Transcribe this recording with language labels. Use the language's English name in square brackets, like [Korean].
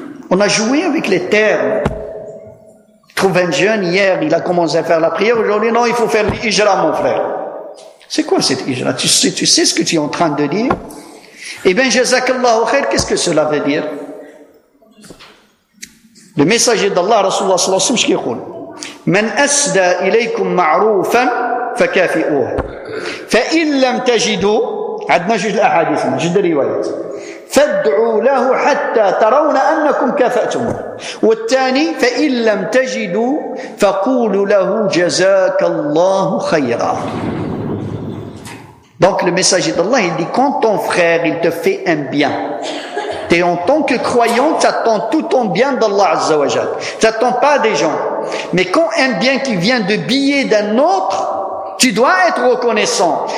[French] On a joué avec les termes. Je trouve un jeune hier, il a commencé à faire la prière. Aujourd'hui, non, il faut faire l'hijra, mon frère. C'est quoi cette hijra? Tu sais ce que tu es en train de dire? Eh bien, jazakallahu khair, qu'est-ce que cela veut dire? Le messager d'Allah, [Arabic] Rasulullah sallallahu alayhi wa sallam, من أسدى إليكم معروفا فكافئوه فإن لم تجدوا عدنا جوج الأحاديث جوج الروايات فادعوا له حتى ترون أنكم كافأتم والثاني فإن لم تجدوا فقولوا له جزاك الله خيرا. [French] Donc le messager d'Allah il dit quand ton frère il te fait un bien, t'es en tant que croyant, t'attends tout ton bien d'Allah Azza wa Jal. T'attends pas des gens. Mais quand un bien qui vient de billets d'un autre, tu dois être reconnaissant.